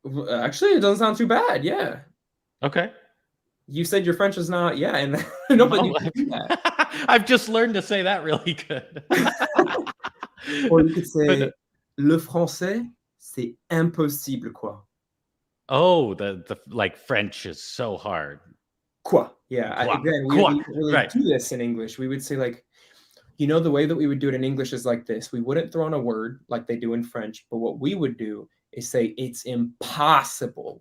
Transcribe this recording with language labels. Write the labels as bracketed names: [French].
[English] Actually, it doesn't sound too bad. Yeah. Okay. You said your French is not, yeah, and no, but you Oh, could do that. I've just learned to say that really good. Or you could say, But [French] le français, c'est impossible, quoi. [English] oh, like, French is so hard. [French] Quoi. [English] Yeah. [French] Quoi, [English] Again, [French] quoi, [English] we don't really right, do this in English. We would say, like, the way that we would do it in English is like this. We wouldn't throw in a word like they do in French, but what we would do is say, it's impossible.